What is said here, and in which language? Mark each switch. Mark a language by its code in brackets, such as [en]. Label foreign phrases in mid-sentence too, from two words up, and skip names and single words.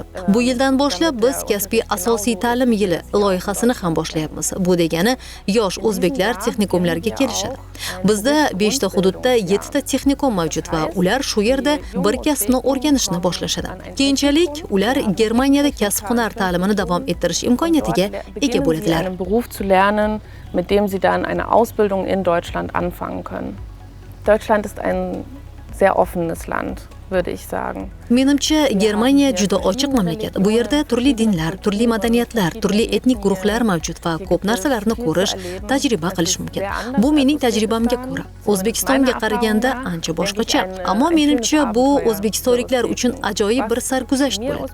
[uz] Bu yildan boshlab biz kasbiy asosiy ta'lim yili loyihasini ham boshlayapmiz. Bu degani yosh o'zbeklar texnikumlarga kelishadi. Bizda 5 ta hududda 7 ta texnikum mavjud va ular shu yerda bir kasbni o'rganishni boshlashadi. Keyinchalik ular Germaniyada kasb-hunar ta'limini davom ettirish imkoniyatiga ega bo'ladilar. [de] Mit dem sie dann eine Ausbildung in Deutschland anfangen können. Deutschland ist ein sehr offenes Land, würde ich sagen. [uz] Menimcha Germaniya juda ochiq mamlakat. Bu yerda turli dinlar, turli madaniyatlar, turli etnik guruhlar mavjud va ko'p narsalarni ko'rish, tajriba qilish mumkin. Bu mening tajribamga ko'ra. O'zbekistonga qaraganda ancha boshqacha, ammo menimcha bu o'zbekistonliklar uchun ajoyib bir sarguzasht bo'ladi.